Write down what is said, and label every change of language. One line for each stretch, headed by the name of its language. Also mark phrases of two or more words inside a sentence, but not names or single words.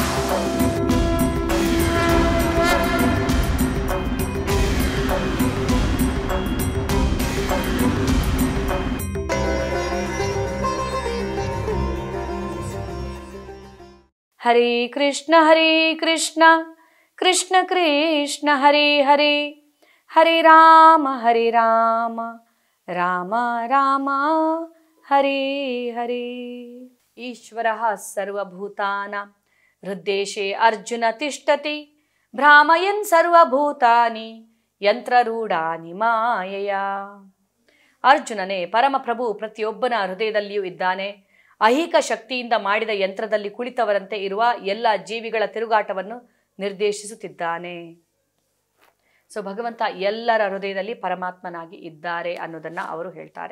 Sanskrit: ಹರೇ ಕೃಷ್ಣ ಕೃಷ್ಣ ಕೃಷ್ಣ ಹರೇ ಹರೇ, ಹರೇ ರಾಮ ರಾಮ ರಾಮ ಹರೇ ಹರೇ. ಈಶ್ವರಃ ಸರ್ವಭೂತಾನಾಂ ಹೃದ್ದೇಶೇ ಅರ್ಜುನ ತಿಷ್ಠತಿ, ಭ್ರಾಮಯನ್ ಸರ್ವಭೂತಾನಿ ಯಂತ್ರರೂಢಾನಿ ಮಾಯೆಯ.
Kannada: ಅರ್ಜುನನೇ ಪರಮಪ್ರಭು ಪ್ರತಿಯೊಬ್ಬನ ಹೃದಯದಲ್ಲಿಯೂ ಇದ್ದಾನೆ. ಐಹಿಕ ಶಕ್ತಿಯಿಂದ ಮಾಡಿದ ಯಂತ್ರದಲ್ಲಿ ಕುಳಿತವರಂತೆ ಇರುವ ಎಲ್ಲ ಜೀವಿಗಳ ತಿರುಗಾಟವನ್ನು ನಿರ್ದೇಶಿಸುತ್ತಿದ್ದಾನೆ. ಸೊ ಭಗವಂತ ಎಲ್ಲರ ಹೃದಯದಲ್ಲಿ ಪರಮಾತ್ಮನಾಗಿ ಇದ್ದಾರೆ ಅನ್ನೋದನ್ನು ಅವರು ಹೇಳ್ತಾರೆ.